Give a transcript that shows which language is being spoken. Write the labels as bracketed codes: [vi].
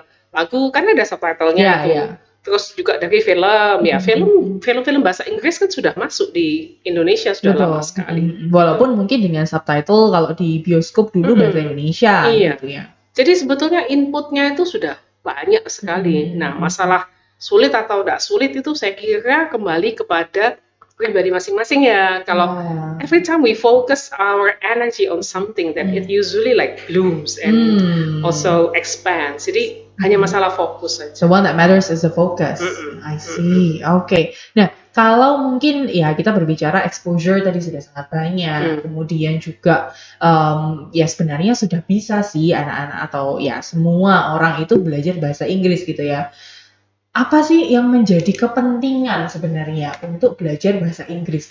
[id] Lagu kan ada subtitlenya tuh. Terus juga dari film, film-film bahasa Inggris kan sudah masuk di Indonesia sudah lama sekali. Walaupun mungkin dengan subtitle kalau di bioskop dulu bahasa Indonesia gitu ya. Jadi sebetulnya inputnya itu sudah banyak sekali. Nah, masalah sulit atau tidak sulit itu saya kira kembali kepada pribadi masing-masing ya. [en] Kalau every time we focus our energy on something, then it usually like blooms and also expands. [id] Jadi hanya masalah fokus saja. [en] The one that matters is the focus. I see. Oke. [id] Nah, kalau mungkin ya kita berbicara exposure tadi sudah sangat banyak, kemudian juga ya sebenarnya sudah bisa sih anak-anak atau ya semua orang itu belajar bahasa Inggris gitu ya. Apa sih yang menjadi kepentingan sebenarnya untuk belajar bahasa Inggris?